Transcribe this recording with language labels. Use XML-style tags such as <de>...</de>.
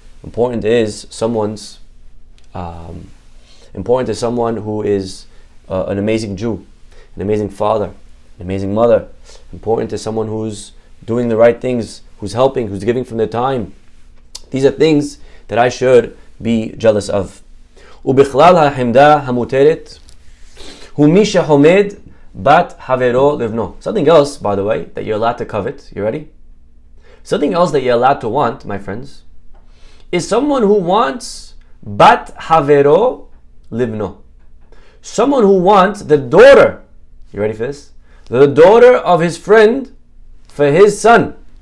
<en>Important is someone who is an amazing Jew, an amazing father, an amazing mother. Important is someone who's doing the right things, who's helping, who's giving from their time. These are things that I should be jealous of.</en> <he>ובכלל החמדה המותרת הוא מי שחומד בת חברו לבנו.</he> <en>Something else, by the way, that you're allowed to covet. You ready? Something else that you're allowed to want, my friends, is someone who wants</en> <he>bat havero livno.</he> <en>Someone who wants the daughter. You ready for this? The daughter of his friend for his son.</en>